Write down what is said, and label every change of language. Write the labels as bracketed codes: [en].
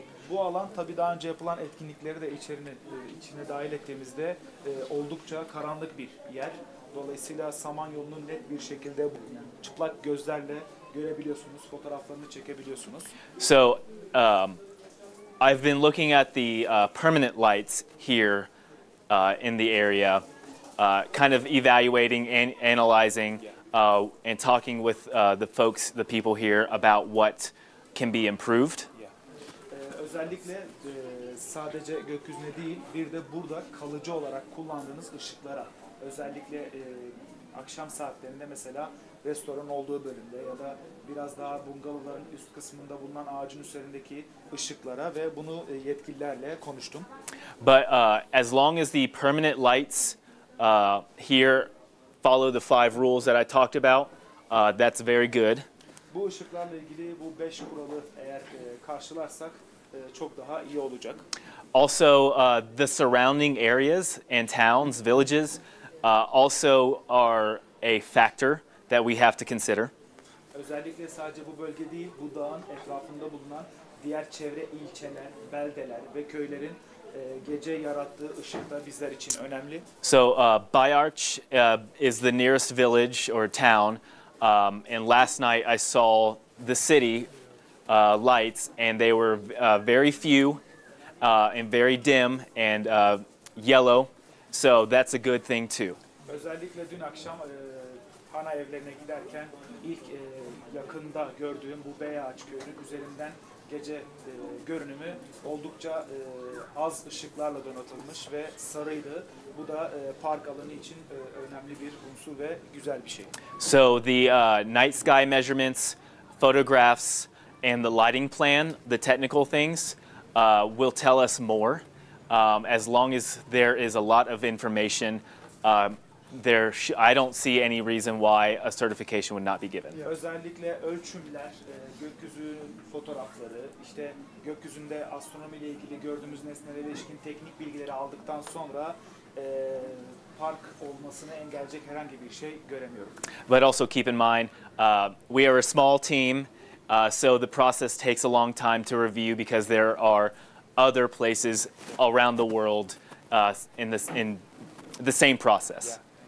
[tr] Bu alan tabii daha önce yapılan etkinlikleri de içine dahil ettiğimizde oldukça karanlık bir yer. Dolayısıyla Samanyolu'nu net bir şekilde çıplak gözlerle görebiliyorsunuz, fotoğraflarını çekebiliyorsunuz. [en] So I've been looking at the permanent lights here in the area, kind of evaluating and analyzing and talking with the people here about what can be improved. [tr] Özellikle sadece gökyüzüne değil, bir de burada kalıcı olarak kullandığınız ışıklara, özellikle akşam saatlerinde mesela restoran olduğu bölümde ya da biraz daha bungalovların üst kısmında bulunan ağacın üzerindeki ışıklara ve bunu yetkililerle konuştum. [en] But as long as the permanent lights here follow the 5 rules that I talked about, that's very good. [tr] Bu ışıklarla ilgili bu 5 kuralı eğer karşılarsak çok daha iyi olacak. [en] Also, the surrounding areas and towns, villages, also are a factor that we have to consider. [tr] Özellikle sadece bu bölge değil, bu dağın etrafında bulunan diğer çevre ilçeler, beldeler ve köylerin gece yarattığı ışık da bizler için önemli. [en] So, Beyağaç is the nearest village or town, and last night I saw the city lights, and they were very few and very dim and yellow, so that's a good thing too. [tr] Özellikle dün akşam ana evlerine giderken ilk yakında gördüğüm bu Beyağaç köyünün üzerinden gece görünümü oldukça az ışıklarla donatılmış ve sarıydı. Bu da park alanı için önemli bir unsur ve güzel bir şey. [en] So the night sky measurements, photographs, and the lighting plan, the technical things, will tell us more. As long as there is a lot of information, I don't see any reason why a certification would not be given. [tr] Özellikle ölçümler, gökyüzünün fotoğrafları, işte gökyüzünde astronomiyle ilgili gördüğümüz nesnelere ilişkin teknik bilgileri aldıktan sonra park olmasını engelleyecek herhangi bir şey göremiyorum. [en] But also keep in mind, we are a small team. So the process takes a long time to review because there are other places around the world in the same process.